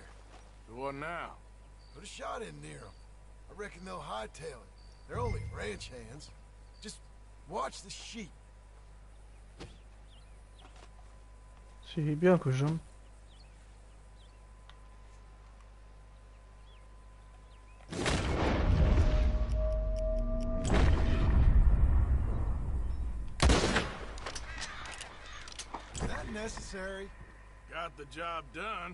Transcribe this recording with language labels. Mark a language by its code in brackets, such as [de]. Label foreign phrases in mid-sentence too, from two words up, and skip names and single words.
[en] So what now? Put a shot in near them. I reckon they'll hightail it. They're only ranch hands. Just watch the sheep. [ckb] چی بیان کوژم. [en] Is that necessary? Got the job done.